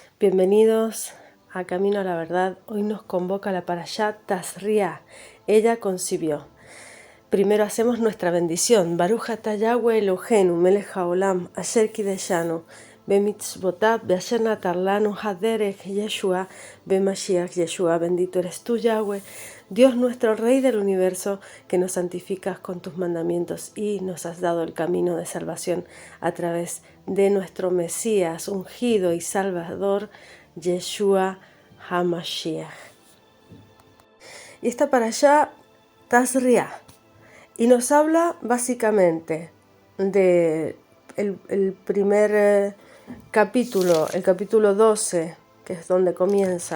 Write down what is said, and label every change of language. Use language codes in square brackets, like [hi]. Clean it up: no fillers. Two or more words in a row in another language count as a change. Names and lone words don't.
[es] Bienvenidos a Camino a la Verdad. Hoy nos convoca la Parashá Tazria. Ella concibió. Primero hacemos nuestra bendición. [he] ברוך אתה יהוה אלוהינו מלך העולם אשר קדשנו במצוותיו באשר נתן לנו הדרך ישוע במשיח ישוע. [es] Bendito eres tú, Yahweh, Dios nuestro Rey del universo, que nos santificas con tus mandamientos y nos has dado el camino de salvación a través de nuestro Mesías, ungido y Salvador, [he] ישוע המשיח. [es] Y esta parashá Tazria, y nos habla básicamente de el primer capítulo, el capítulo 12, que es donde comienza.